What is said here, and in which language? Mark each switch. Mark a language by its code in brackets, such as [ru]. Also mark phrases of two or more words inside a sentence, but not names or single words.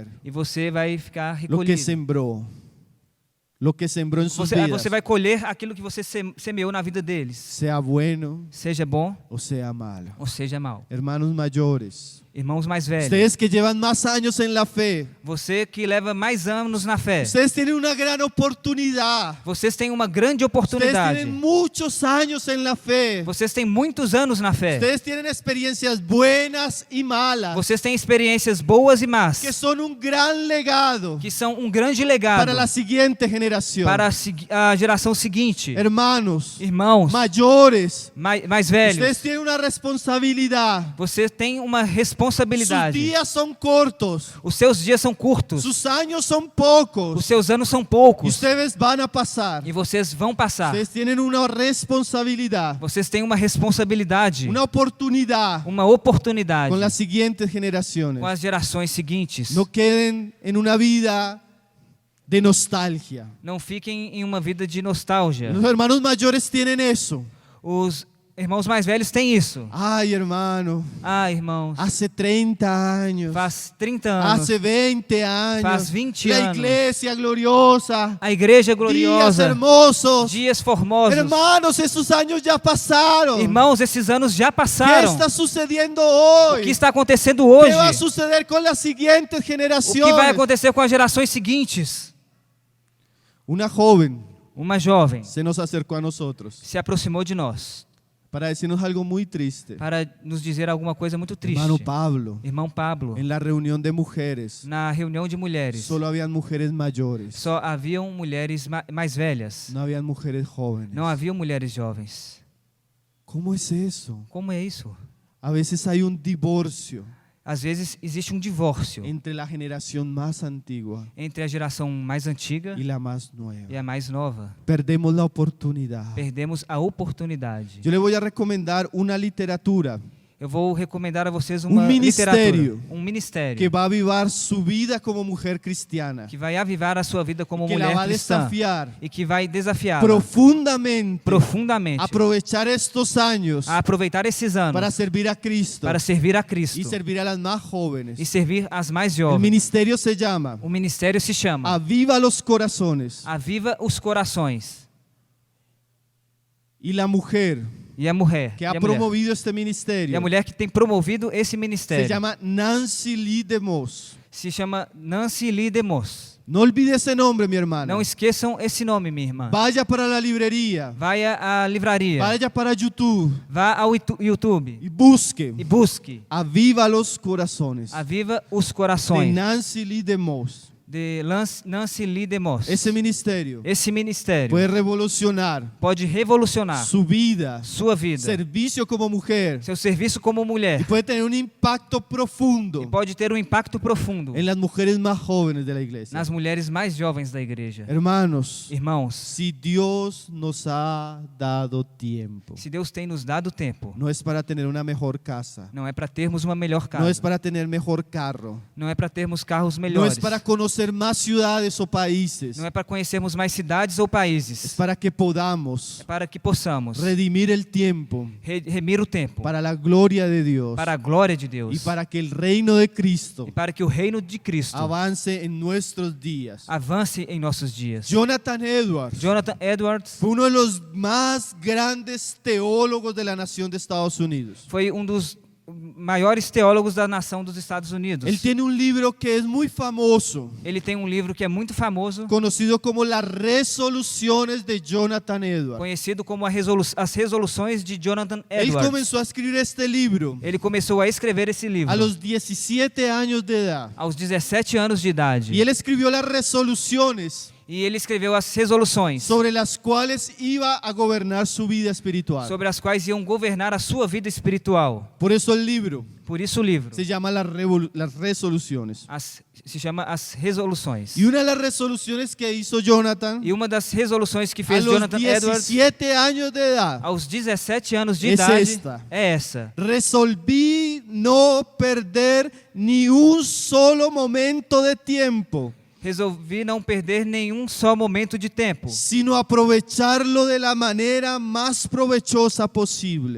[pt] E você vai ficar [es] lo que [pt] recolhido. [es] sembró. Lo que sembró en sus vidas. [pt] Você vai colher aquilo que você semeou na vida deles. [es] Sea bueno [pt] Seja bom [es] o sea malo. [pt] ou seja mal. [es] Hermanos mayores, [pt] Irmãos mais velhos, [es] ustedes que llevan más años en la fe, [pt] você que leva mais anos na fé, [es] ustedes tienen una gran oportunidad. [pt] vocês têm uma grande [es] Ustedes [pt] oportunidade. [es] tienen muchos años en la fe. [pt] Vocês têm muitos anos na fé. [es] Ustedes tienen experiencias buenas y malas, [pt] Vocês têm experiências boas e más, [es] que son un gran legado [pt] que são um grande legado [es] para la siguiente generación. [pt] para a geração seguinte. [es] Hermanos, [pt] Irmãos [es] mayores, [pt] mais velhos, [es] ustedes tienen una responsabilidad. [pt] você tem uma [es] Sus [pt] responsabilidade. [es] días son cortos, [pt] Os seus dias são curtos, [es] sus años son [pt] os [es] pocos, [pt] seus anos são [es] y [pt] poucos, [es] ustedes van a pasar. [pt] e vocês vão passar. [es] Ustedes tienen una responsabilidad, [pt] Vocês têm uma responsabilidade, [es] una oportunidad [pt] uma oportunidade [es] con las siguientes generaciones. [pt] com as gerações seguintes. [es] No queden en una vida de nostalgia. [pt] Não fiquem em uma vida de nostalgia. [es] Los hermanos mayores tienen eso. [pt] Os irmãos mais velhos têm isso. [es] Ay, hermano, [pt] Ah, irmãos, [es] hace 30 años, [pt] faz 30 anos, [es] hace 20 años, [pt] faz 20 [es] la [pt] anos. [es] iglesia gloriosa, [pt] a igreja [es] días [pt] gloriosa, [es] hermosos. [pt] dias formosos. [es] Hermanos, esos años ya pasaron. [pt] Irmãos, esses anos já [es] ¿Qué [pt] passaram. [es] está sucediendo [pt] O [es] hoy? [pt] que está acontecendo [es] ¿Qué [pt] hoje? [es] va a suceder con las siguientes [pt] O que vai [es] generaciones? [pt] acontecer com as gerações seguintes? [es] Una joven [pt] Uma jovem [es] se nos acercó a nosotros [pt] se aproximou de nós [es] para decirnos algo muy triste. [pt] para nos dizer alguma coisa muito triste. [es] Hermano Pablo, [pt] Irmão Pablo, [es] en la reunión de mujeres, [pt] na reunião de mulheres, [es] solo habían mujeres mayores, [pt] só haviam mulheres mais velhas. [es] no habían mujeres jóvenes. [pt] Não haviam mulheres jovens. [es] ¿Cómo es eso? [pt] Como é isso? [es] A veces hay un divorcio [pt] Às vezes existe um divórcio [es] entre la generación más antigua [pt] entre a geração mais antiga [es] y la más nueva. [pt] e a mais nova. [es] Perdemos la oportunidad. [pt] Perdemos a oportunidade. [es] Yo le voy a recomendar una literatura [pt] Eu vou recomendar a vocês uma ministério literatura, um ministério [es] que va a avivar su vida como mujer cristiana, [pt] que vai avivar a sua vida como [es] que la [pt] mulher [es] va a [pt] cristã [es] desafiar [pt] e que vai desafiar [es] profundamente [pt] profundamente [es] a aprovechar estos años [pt] a aproveitar esses anos [es] para servir a Cristo [pt] para servir a Cristo [es] y servir a las más [pt] e [es] jóvenes. [pt] servir as mais [es] El [pt] jovens. [es] ministerio se llama [pt] O ministério se chama [es] Aviva los Corazones. [pt] Aviva os Corações. [es] Y la mujer [pt] E a mulher, [es] que ha promovido este ministerio [pt] e a mulher que tem promovido esse [es] se [pt] ministério [es] llama Nancy Lee DeMoss. [pt] se chama Nancy Lee DeMoss. [es] No olvide ese nombre, mi hermana. [pt] Não esqueçam esse nome, minha irmã. [es] Vaya para la librería, [pt] Vai à livraria, [es] vaya para YouTube [pt] vá ao YouTube [es] y busque [pt] e busque [es] Aviva los Corazones [pt] Aviva os [es] de [pt] Corações [es] Nancy Lee DeMoss. [pt] de Nancy Lee DeMoss. [es] Ese ministerio [pt] Esse ministério [es] puede revolucionar [pt] pode revolucionar [es] su vida, [pt] sua vida, [es] servicio como mujer, [pt] seu serviço como [es] y [pt] mulher, [es] puede tener un impacto profundo [pt] e pode ter um impacto profundo [es] en las mujeres más jóvenes de la iglesia. [pt] nas mulheres mais jovens da igreja. [es] Hermanos, [pt] Irmãos, [es] si Dios nos ha dado tiempo, [pt] se Deus tem nos dado tempo, [es] no es para tener una mejor casa, [pt] não é para termos uma melhor casa, [es] no es para tener mejor carro, [pt] não é para termos carros [es] no [pt] melhores, [es] es para conocer más ciudades o países, [pt] não é para conhecermos mais cidades ou [es] es [pt] países, [es] para que podamos [pt] é para que possamos [es] redimir el tiempo [pt] remir o tempo [es] para la gloria de Dios [pt] para a glória de Deus [es] y para que el reino de Cristo [pt] e para que o reino de Cristo [es] avance en nuestros días. [pt] avance em nossos dias. [es] Jonathan Edwards [pt] Jonathan Edwards [es] fue uno de los más grandes teólogos de la nación de Estados Unidos. [pt] foi um dos maiores teólogos da nação dos Estados Unidos. [es] Él tiene un libro que es muy famoso, [pt] Ele tem um livro que é muito famoso, [es] conocido como Las Resoluciones de Jonathan Edwards. [pt] conhecido como as resoluções de Jonathan [es] Él [pt] Edwards. [es] comenzó a escribir este libro [pt] Ele começou a escrever esse livro [es] a los 17 años de edad. [pt] aos 17 anos de idade. [es] Y él escribió las resoluciones [pt] E ele escreveu as resoluções [es] sobre las cuales iba a gobernar su vida espiritual. [pt] sobre as quais iam governar a sua vida espiritual. [es] Por eso el libro [pt] Por isso o livro [es] se llama Las Resoluciones. [pt] se chama As Resoluções. [es] Y una de las resoluciones que hizo Jonathan [pt] E uma das resoluções que [es] a [pt] fez [es] los [pt] Jonathan Edwards [es] 17 años de edad: [pt] aos 17 anos de [es] Es [pt] idade [es] esta. [pt] é essa. [es] resolví no perder ni un solo momento de tiempo, [pt] Resolvi não perder nenhum só momento de tempo, [es] sino aprovecharlo de la manera más provechosa posible.